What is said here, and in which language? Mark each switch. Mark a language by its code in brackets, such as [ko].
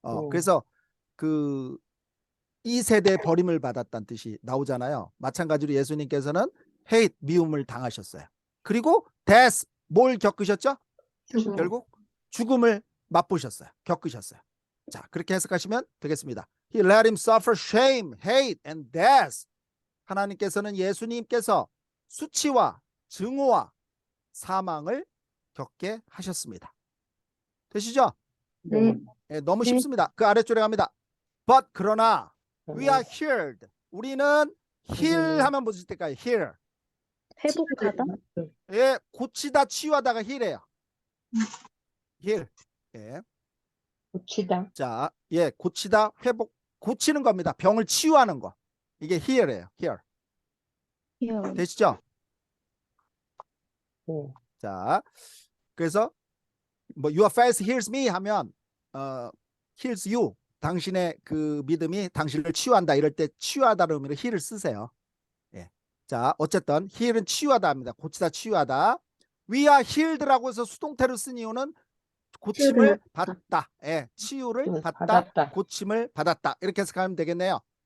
[ko] 그래서 그 이 세대의 버림을 받았다는 뜻이 나오잖아요. 마찬가지로 예수님께서는 헤이트, 미움을 당하셨어요. 그리고 death, 뭘 겪으셨죠? 죽음. 결국 죽음을 맛보셨어요. 겪으셨어요. 자, 그렇게 해석하시면 되겠습니다. [en] He let him suffer shame, hate, and death. [ko] 하나님께서는 예수님께서 수치와 증오와 사망을 겪게 하셨습니다. 되시죠? 네. 예, 너무 네. 쉽습니다. 그 아래줄에 갑니다. [en] But [ko] 그러나 [en] we are healed. [ko] 우리는 heal 하면 무슨 뜻일까요? [en] heal. [ko] 회복하다. 예, 고치다, 치유하다가 heal이에요. [en] heal. 예. [ko] 고치다. 자, 예, 고치다, 고치는 겁니다. 병을 치유하는 거. 이게 heal이에요. heal. [en] here. [ko] 되시죠? 네. 자, 그래서 뭐 [en] your faith heals me 하면 heals you. [ko] 당신의 그 믿음이 당신을 치유한다. 이럴 때 치유하다는 의미로 heal을 쓰세요. 예. 자, 어쨌든 heal은 치유하다 합니다. 고치다, 치유하다. [en] We are healed [ko] 라고 해서 수동태로 쓴 이유는 고침을 받다. 예, 치유를 받다, 고침을 받았다. 이렇게 해석하면 되겠네요.